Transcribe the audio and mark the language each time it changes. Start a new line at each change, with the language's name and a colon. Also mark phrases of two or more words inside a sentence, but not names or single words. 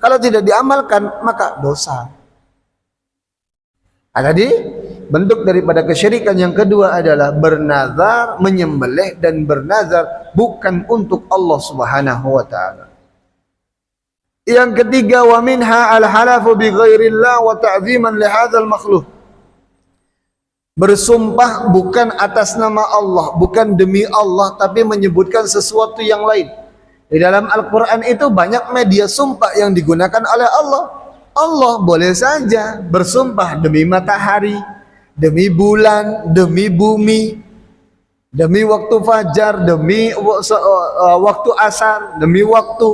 Indonesian: Kalau tidak diamalkan maka dosa. Tadi bentuk daripada kesyirikan yang kedua adalah bernazar, menyembelih dan bernazar bukan untuk Allah
Arabic: سبحانه وتعالى.
Indonesian: Yang ketiga,
Arabic: ومنها الحلف بغير الله وتعظيما لهذا المخلوق.
Indonesian: Bersumpah bukan atas nama Allah, bukan demi Allah, tapi menyebutkan sesuatu yang lain. Di dalam Al-Qur'an itu banyak media sumpah yang digunakan oleh Allah. Allah boleh saja bersumpah demi matahari, demi bulan, demi bumi, demi waktu fajar, demi waktu asar, demi waktu.